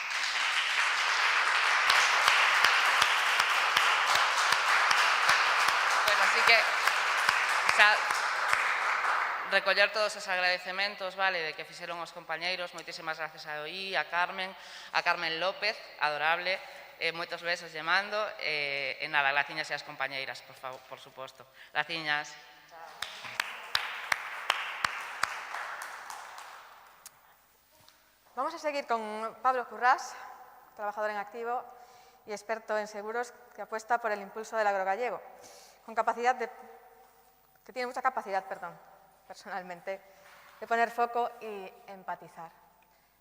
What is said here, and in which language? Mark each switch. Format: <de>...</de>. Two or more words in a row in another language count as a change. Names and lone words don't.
<gl>Bueno, así que recoller todos os agradecementos, vale, de que fixeron os compañeiros. Moitísimas gracias a Oí, a Carmen López, adorable, moitos besos lle mando, e nada, graciñas e as compañeiras, por suposto. Graciñas.</gl> <es>Vamos a seguir con Pablo Currás, trabajador en activo y experto en seguros que apuesta por el impulso del agrogallego, que tiene mucha capacidad, personalmente, de poner foco y empatizar.</es>